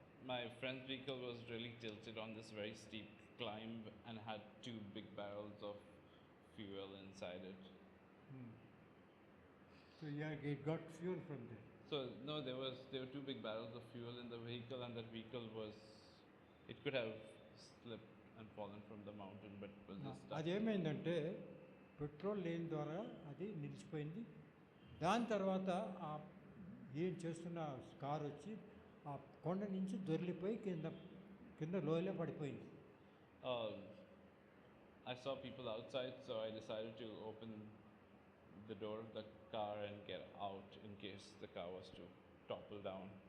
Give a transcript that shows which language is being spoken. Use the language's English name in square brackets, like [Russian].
[English] My friend's vehicle was really tilted on this very steep climb and had two big barrels of fuel inside it. So yeah, it got fuel from there. So no, there were two big barrels of fuel in the vehicle, and that vehicle it could have slipped and fallen from the mountain, but it was just stuck. [Telugu] అదేమైందంటే petrol లేని ద్వారా అది నిలిచిపోయింది. దాని తర్వాత ఏం చేస్తున్న car వచ్చి ఆ కొండ నుంచి దొర్లిపోయి కింద లోయలో పడిపోయింది. [English] I saw people outside, so I decided to open the door of the car and get out in case the car was to topple down.